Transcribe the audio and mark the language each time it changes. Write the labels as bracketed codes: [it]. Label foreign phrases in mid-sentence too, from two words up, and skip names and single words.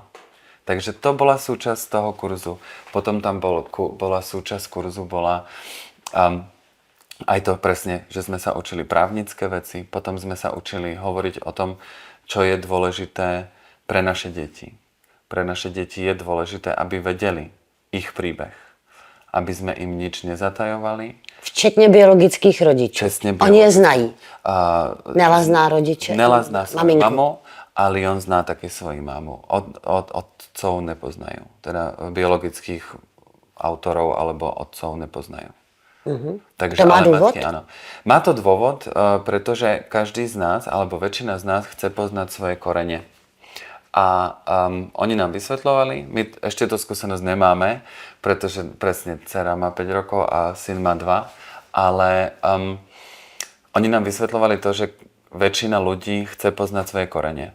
[sk] Takže to bola súčasť toho kurzu. Potom tam bola súčasť kurzu, aj to presne, že sme sa učili právnické veci, potom sme sa učili hovoriť o tom, čo je dôležité pre naše deti. Pre naše deti je dôležité, aby vedeli ich príbeh. Aby sme im nič nezatajovali. [cs] Včetně biologických rodičů. Oni je znají. Nela zná rodiče. Nela zná svoju mamu, ale on zná taky svoji mamu. [sk] Otcov nepoznajú. Teda biologických autorov alebo otcov nepoznajú. Takže, to má dôvod? Matky, áno. Má to dôvod, pretože každý z nás, alebo väčšina z nás chce poznať svoje korene. A oni nám vysvetľovali, my ešte tú skúsenosť nemáme, pretože presne dcera má 5 rokov a syn má 2, ale oni nám vysvetľovali to, že väčšina ľudí chce poznať svoje korene.